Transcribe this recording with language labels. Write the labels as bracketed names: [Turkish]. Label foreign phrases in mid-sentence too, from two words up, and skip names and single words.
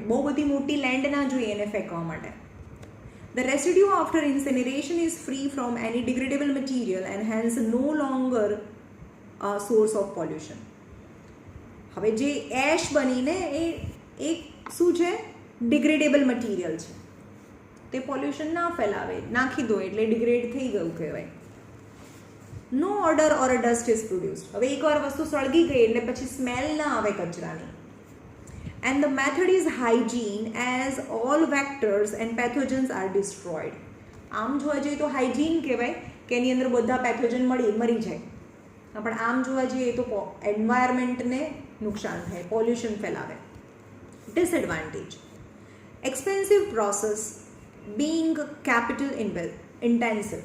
[Gujarati] બહુ બધી મોટી લેન્ડ ના જોઈએ એને ફેંકવા માટે. [English] The residue after incineration is free from any degradable material and hence no longer a source of pollution. [Gujarati] હવે જે એશ બનીને એ શું છે? [English] degradable material [Gujarati] છે, તે પોલ્યુશન ના ફેલાવે, નાખી દો એટલે ડિગ્રેડ થઈ ગયું કહેવાય. [English] No order or a dust is produced. [Gujarati] હવે એકવાર વસ્તુ સળગી ગઈ એટલે પછી સ્મેલ ના આવે કચરાની. [English] And the method is hygiene as all vectors and pathogens are destroyed. [Gujarati] આમ જોવા જઈએ તો હાઇજીન કહેવાય કે એની અંદર બધા પેથોજન મરી જાય, પણ આમ જોવા જઈએ તો એન્વાયરમેન્ટને નુકસાન થાય, પોલ્યુશન ફેલાવે. ડિસએડવાન્ટેજ. [English] Expensive process being capital intensive.